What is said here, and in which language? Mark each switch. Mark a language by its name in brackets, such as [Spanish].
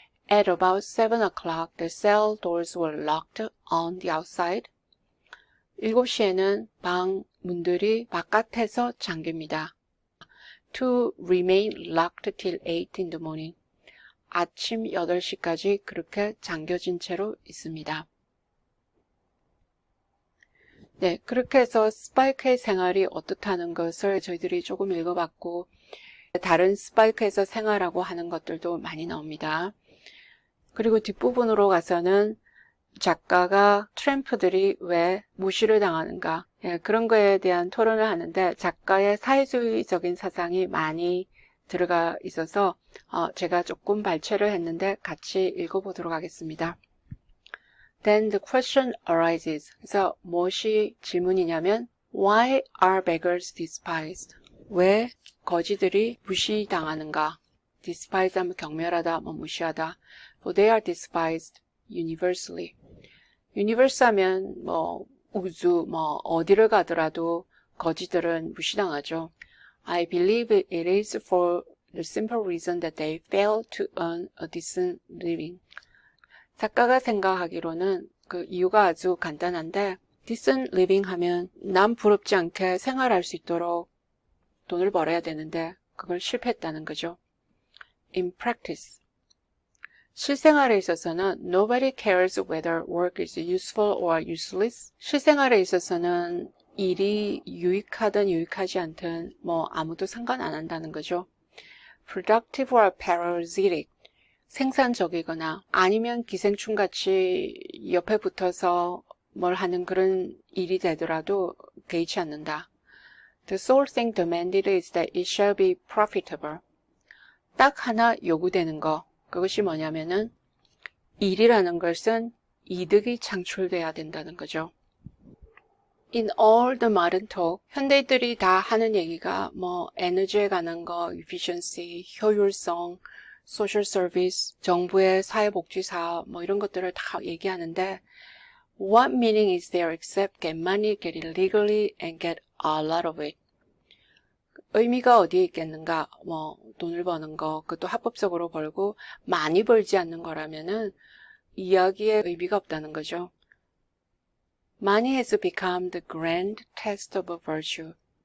[English] At about 7 o'clock, the cell doors were locked on the outside. [Korean] 7시에는 방 문들이 바깥에서 잠깁니다. [English] To remain locked till 8 in the morning. [Korean] 아침 8시까지 그렇게 잠겨진 채로 있습니다. 네, 그렇게 해서 스파이크의 생활이 어떻다는 것을 저희들이 조금 읽어봤고 다른 스파이크에서 생활하고 하는 것들도 많이 나옵니다. 그리고 뒷부분으로 가서는 작가가 트램프들이 왜 무시를 당하는가 그런 거에 대한 토론을 하는데 작가의 사회주의적인 사상이 많이 들어가 있어서 제가 조금 발췌를 했는데 같이 읽어보도록 하겠습니다. [English] Then the question arises. [Korean] 그래서 무엇이 질문이냐면 [English] Why are beggars despised? [Korean] 왜 거지들이 무시당하는가? despise 하면 경멸하다, 무시하다. [English] For they are despised universally. [Korean] universe 하면 우주, 어디를 가더라도 거지들은 무시당하죠. [English] I believe it is for the simple reason that they fail to earn a decent living. [Korean] 작가가 생각하기로는 그 이유가 아주 간단한데 decent living 하면 남 부럽지 않게 생활할 수 있도록 돈을 벌어야 되는데 그걸 실패했다는 거죠. [English] In practice. [Korean] 실생활에 있어서는 [English] nobody cares whether work is useful or useless. [Korean] 실생활에 있어서는 일이 유익하든 유익하지 않든 아무도 상관 안 한다는 거죠. [English] Productive or parasitic. [Korean] 생산적이거나 아니면 기생충같이 옆에 붙어서 뭘 하는 그런 일이 되더라도 개의치 않는다. [English] The sole thing demanded is that it shall be profitable. [Korean] 딱 하나 요구되는 거, 그것이 뭐냐면은 일이라는 것은 이득이 창출돼야 된다는 거죠. [English] In all the modern talk, [Korean] 현대인들이 다 하는 얘기가 뭐 에너지에 관한 거, [English] efficiency, 효율성, social service, [Korean] 정부의 사회복지 사업 뭐 이런 것들을 다 얘기하는데 [English] what meaning is there except get money, get it legally, and get a lot of it? [Korean] 의미가 어디에 있겠는가? 뭐 돈을 버는 거, 그것도 합법적으로 벌고 많이 벌지 않는 거라면은 이야기에 의미가 없다는 거죠. [English] Money has become the grand test of virtue.